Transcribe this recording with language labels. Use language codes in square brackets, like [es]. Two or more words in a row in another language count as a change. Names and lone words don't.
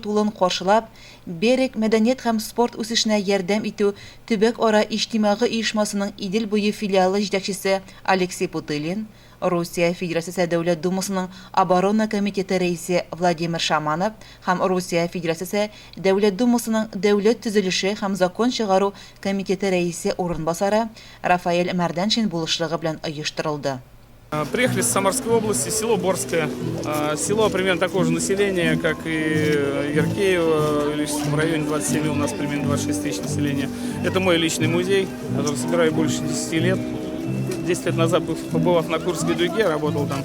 [tt] тулуын каршылап, Берег мәдәният һәм спорт үсешенә ярдәм итү төбәк-ара иҗтимагый оешмасының Идел буе филиалы җитәкчесе Алексей Путылин, Русия Федерациясе Дәүләт Думасының оборона комитеты рәисе Владимир Шаманов һәм Русия Федерациясе Дәүләт Думасының дәүләт төзелеше һәм закон чыгару комитеты рәисе урынбасары Рафаэль Мәрдәншин булышлыгы белән оештырылды. [ru] Приехали с Самарской области, село Борское. Село примерно такого же населения, как и Яркеево. В Ильичском районе 27, у нас примерно 26 тысяч населения. Это мой личный музей, который собираю больше 10 лет. 10 лет назад, побывав на Курской дуге, работал там.